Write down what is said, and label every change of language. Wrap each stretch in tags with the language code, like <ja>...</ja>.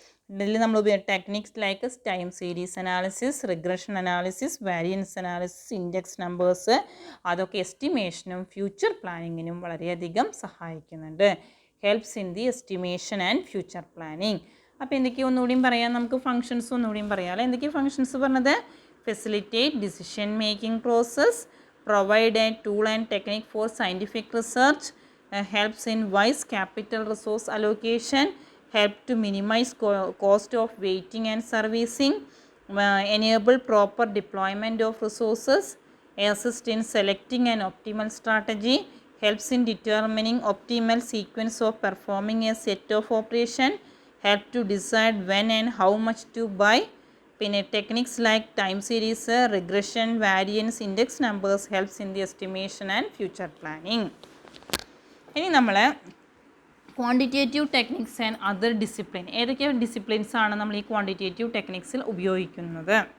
<ml>ഇതിൽ നമ്മൾ techniques like time series analysis, regression analysis, variance analysis, index numbers, അതൊക്കെ എസ്റ്റിമേഷനും future പ്ലാനിങ്ങിനും വളരെയധികം സഹായിക്കുന്നുണ്ട്.</ml> <en>Helps in the estimation and future planning.</en> <ml>അപ്പോൾ എന്തൊക്കെയാണ് ഒന്നുകൂടിയും പറയാം, നമുക്ക് ഫങ്ഷൻസ് ഒന്നുകൂടിയും പറയാമല്ലോ. എന്തൊക്കെയാണ് ഫങ്ഷൻസ് പറഞ്ഞത്?</ml> <en>Facilitate decision making process, provide a tool and technique for scientific research, helps in wise capital resource allocation, help to minimize cost of waiting and servicing, enable proper deployment of resources, assist in selecting an optimal strategy, helps in determining optimal sequence of performing a set of operation, help to decide when and how much to buy. പിന്നെ techniques like time series, regression, variance, index numbers helps in the estimation and future planning.</en> <ml>ഇനി നമ്മൾ</ml> <en>Quantitative techniques and other discipline.</en> <ml>ഏതൊക്കെ disciplines ആണ് നമ്മൾ ഈ quantitative ടെക്നിക്സിൽ ഉപയോഗിക്കുന്നത്?</ml>